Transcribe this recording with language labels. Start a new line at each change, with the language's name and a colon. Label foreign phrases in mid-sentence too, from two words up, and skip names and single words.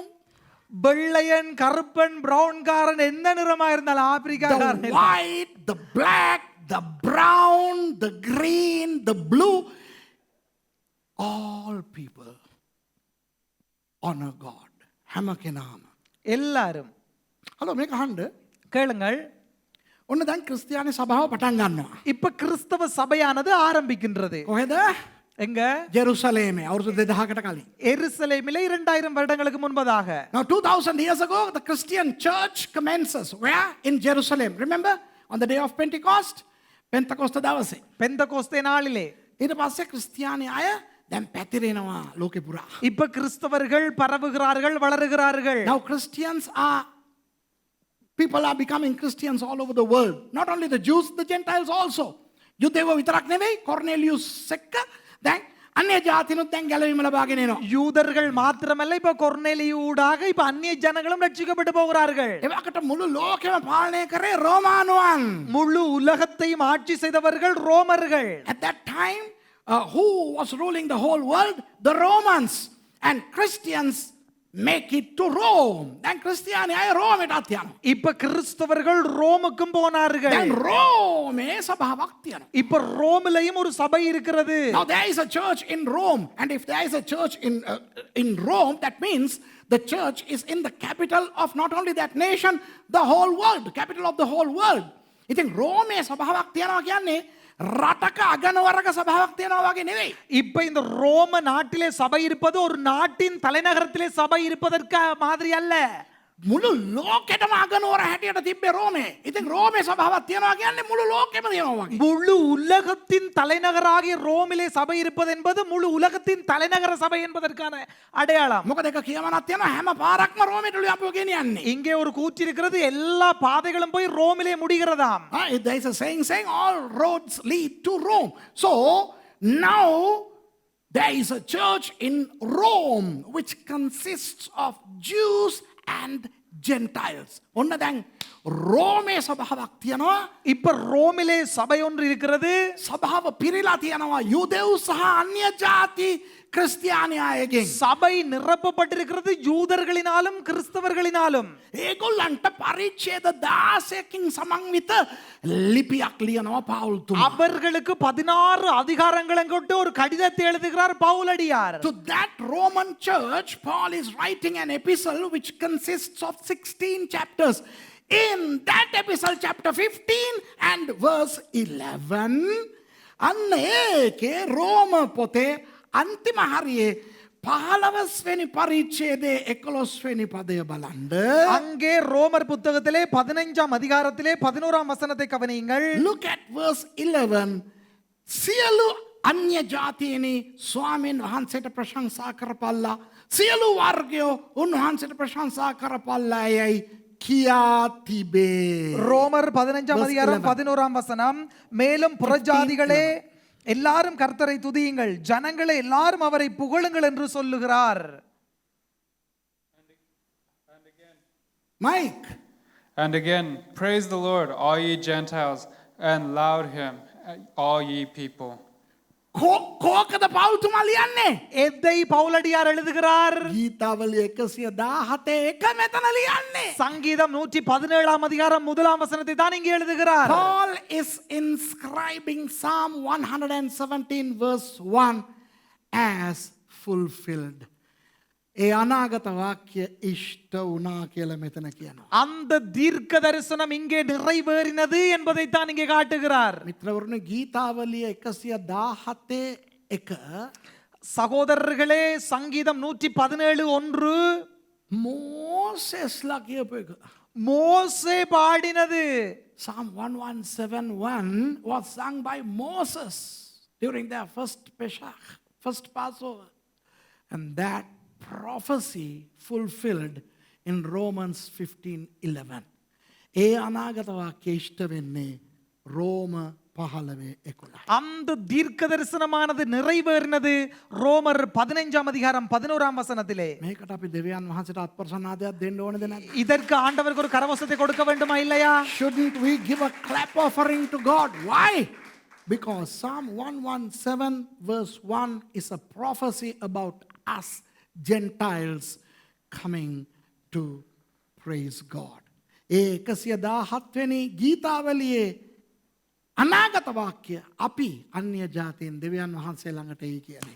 Tamil: வெள்ளையன் கருப்பன் பிரவுன் காரன் எந்த நிறமா இருந்தாலும்
English: The
Tamil: ஆப்பிரிக்காரன்
English: white, the black, the brown, the green, the blue. All people honor God.
Sinhala: හැම කෙනාම.
Tamil: எல்லாரும்.
Sinhala: හලෝ මේක අහන්න.
Tamil: கேளுங்கள்.
Sinhala: ඔන්න දැන් ක්‍රිස්තියානි සභාව පටන් ගන්නවා.
Tamil: இப்ப கிறிஸ்தவ சபையானது ஆரம்பிக்கின்றது.
Sinhala: කොහෙද?
Tamil: எங்க?
Sinhala: ජෙරුසලේමේ. අවුරුදු 2000කට කලින්.
Tamil: எருசலேமிலே 2000 வருடங்களுக்கு முன்பதாக.
English: Now 2000 years ago the Christian church commences where? In Jerusalem. Remember? On the day of Pentecost? Pentecost දවසේ.
Tamil: பெந்தகோஸ்தே நாளிலே.
Sinhala: ඊට පස්සේ ක්‍රිස්තියානි අය දැන් පැතිරෙනවා ලෝකෙ පුරා.
Tamil: இப்ப கிறிஸ்தவர்கள் பரவுகிறார்கள் வளருகிறார்கள்.
English: Now people are becoming Christians all over the world. Not only the Jews, the Gentiles also.
Sinhala: යුදෙව්ව විතරක් නෙවෙයි කොර්නෙලියුස් එක්ක දැන් අන්‍ය ජාතිනුත් දැන් ගැලවීම ලබාගෙන එනවා.
Tamil: யூதர்கள் மாத்திரமல்ல இப்ப கொர்நேலியூடாக இப்ப அந்நிய ஜனங்களும் ரட்சிக்கப்பட்டு போகிறார்கள்.
Sinhala: එවකට මුළු ලෝකෙම පාලනය කරේ රෝමානුවන්.
Tamil: முழு உலகத்தையும் ஆட்சி செய்தவர்கள் ரோமர்கள்.
English: At that time, who was ruling the whole world? The Romans. And Christians make it to Rome.
Sinhala: Then ක්‍රිස්තියානි අය Rome එටත් යනවා.
Tamil: இப்ப கிறிஸ்தவர்கள் ரோமுக்கும் போனார்கள்.
Sinhala: Then Rome සභාවක් තියෙනවා.
Tamil: இப்ப ரோமிலேயும் ஒரு சபை இருக்கிறது.
English: Now there is a church in Rome, and if there is a church in Rome, that means the church is in the capital of not only that nation, the whole world, capital of the whole world.
Sinhala: ඉතින් රෝමේ සභාවක් තියෙනවා කියන්නේ රටක අගනවරක සභාවක් තියෙනවා වගේ නෙවෙයි.
Tamil: இப்ப இந்த ரோம நாட்டிலே சபை இருப்பது ஒரு நாட்டின் தலைநகரத்திலே சபை இருப்பதற்கு மாதிரி அல்ல.
Sinhala: මුළු ලෝකෙටම අගනුවර හැටියට තිබ්බේ රෝමේ. ඉතින් රෝමේ සභාවක් තියනවා කියන්නේ මුළු ලෝකෙම තියෙනවා වගේ.
Tamil: முழு உலகத்தின் தலைநகராகிய ரோமிலே சபை இருப்பது என்பது முழு உலகத்தின் தலைநகர சபை என்பதற்கான அடையாளம்.
Sinhala: මොකද එක කියමනක් තියෙනවා හැම පාරක්ම රෝමෙට අපිව ගෙනියන්නේ.
Tamil: இங்கே ஒரு கூற்று இருக்கிறது, எல்லா பாதைகளும் போய் ரோமிலே முடிகிறதாம்.
English: There is a saying all roads lead to Rome. So now there is a church in Rome which consists of Jews and Gentiles.
Sinhala: ඔන්න දැන් රෝමේ සභාවක් තියෙනවා.
Tamil: இப்ப ரோமிலே சபை ஒன்று இருக்கிறது.
Sinhala: සභාව පිරීලා තියෙනවා යුදෙව් සහ අන්‍ය ජාති ක්‍රිස්තියානියයගෙන්.
Tamil: சபை நிரப்பப்பட்டிருக்கிறது யூதர்களினாலும் கிறிஸ்தவர்களினாலும்.
Sinhala: ඒගොල්ලන්ට පරිච්ඡේද 16කින් සමන්විත லிபிයක් ලියනවා පවුල් තුමා.
Tamil: அவர்களுக்கு 16 அதிகாரங்களை கொண்டு ஒரு கடிதத்தை எழுதுகிறார் பவுலடியார்.
English: To that Roman church, Paul is writing an epistle which consists of 16 chapters. In that epistle, chapter 15 and verse 11,
Sinhala: අන්න ඒකේ රෝම පොතේ අන්තිම හරියේ 15 වෙනි පරිච්ඡේදයේ 11 වෙනි පදය බලන්න.
Tamil: அங்கே ரோமர் புத்தகத்திலே 15ஆம் அதிகாரத்திலே 11ஆம் வசனத்தை கவனியுங்கள்.
English: Look at verse 11.
Sinhala: සියලු අන්‍ය ජාතීනි ස්වාමීන් වහන්සේට ප්‍රශංසා කරපල්ලා. සියලු වර්ගයෝ උන්වහන්සේට ප්‍රශංසා කරපල්ලා යයි කියා තිබේ.
Tamil: ரோமர் 15ஆம் அதிகாரம் 11ஆம் வசனம், மேலும் புறஜாதிகளே எல்லாரும் கர்த்தரை துதியுங்கள், ஜனங்களே எல்லாரும் அவரை புகழுங்கள் என்று சொல்லுகிறார்.
English: Mike. And again, praise the Lord, all ye Gentiles, and laud him, all ye people.
Sinhala: කෝකද පවුල්තුමා ලියන්නේ?
Tamil: எதை பவுலடியார் எழுதுகிறார்?
Sinhala: ගීතාවලිය 117 එක මෙතන ලියන්නේ.
Tamil: சங்கீதம் 117ஆம் அதிகாரம் 1ஆம் வசனத்தை தான் இங்கே எழுதுகிறார்.
English: Paul is inscribing Psalm 117 verse 1 as fulfilled.
Sinhala: ඒ අනාගත වාක්‍ය ඉෂ්ට වුණා කියලා මෙතන කියනවා.
Tamil: அந்த தீர்க்க தரிசனம் இங்கே நிறைவேறினது என்பதை தான் இங்கே காட்டுகிறார்.
Sinhala: මිත්‍රවරුනි ගීතාවලිය 117 එක
Tamil: சகோதரர்களே, சங்கீதம் 117:1
Sinhala: මෝසෙස්ලා කියපු එක.
Tamil: மோசே பாடினது.
English: Psalm 117:1 was sung by Moses during their first Pesach, first Passover. And that prophecy fulfilled in Romans 15:11.
Sinhala: ඒ අනාගත වාක්‍ය ඉෂ්ට වෙන්නේ රෝම 15:11.
Tamil: அந்த தீர்க்க தரிசனமானது நிறைவேறினது ரோமர் 15ஆம் அதிகாரம் 11ஆம் வசனத்திலே.
Sinhala: මේකට අපි දෙවියන් වහන්සේට අත්ප්‍රසන්නාදයක් දෙන්න ඕනද නැද්ද?
Tamil: இதற்கு ஆண்டவருக்கு ஒரு கரவசத்தை கொடுக்க வேண்டுமா இல்லையா?
English: Shouldn't we give a clap offering to God? Why? Because Psalm 117 verse 1 is a prophecy about us Gentiles coming to praise God.
Sinhala: ඒ 117 වෙනි ගීතාවලියේ අනාගත වාක්‍ය අපි අන්‍ය ජාතීන් දෙවියන් වහන්සේ ළඟට එයි කියන එක.